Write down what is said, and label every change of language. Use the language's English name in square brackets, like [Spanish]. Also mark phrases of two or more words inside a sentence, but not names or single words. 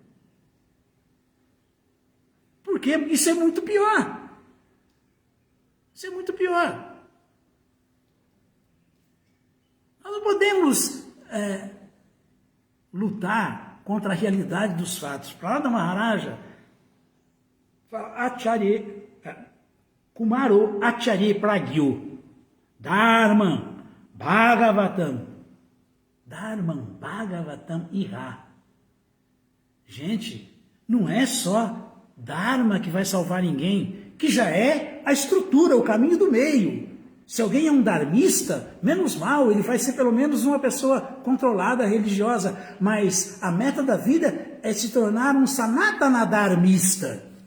[Portuguese] Porque isso é muito pior. Isso é muito pior. Nós não podemos lutar contra a realidade dos fatos. [Sanskrit] Pralada Maharaja fala Kumaro Acharya Pragyo Dharma Bhagavatam Iha. [Portuguese] Gente, não é só Dharma que vai salvar ninguém, que já é a estrutura, o caminho do meio. Se alguém é um dharmista, menos mal, ele vai ser pelo menos uma pessoa controlada, religiosa, mas a meta da vida é se tornar um sanatana dharmista.